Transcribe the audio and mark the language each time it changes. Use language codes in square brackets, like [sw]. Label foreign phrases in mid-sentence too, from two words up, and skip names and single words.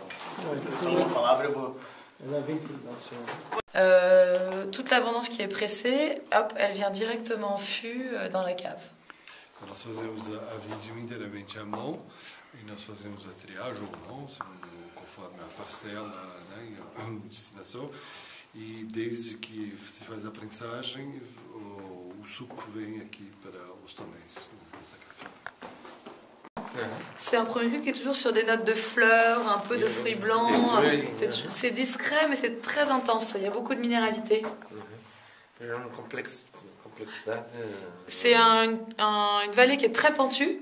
[pt] Só uma palavra eu vou. [fr] Toute l'abondance qui est pressée, hop, elle vient directement en fût dans la cave. [pt] Nós fazemos a vindima inteiramente à mão e nós fazemos a triagem ou não, conforme a parcela, né, a destinação. E desde que se faz a prensagem, o suco vem aqui para os tonéis dessa cave. [fr] C'est un premier cru qui est toujours sur des notes de fleurs, un peu de fruits blancs. C'est discret, mais c'est très intense. Il y a beaucoup de minéralité. C'est une vallée qui est très pentue.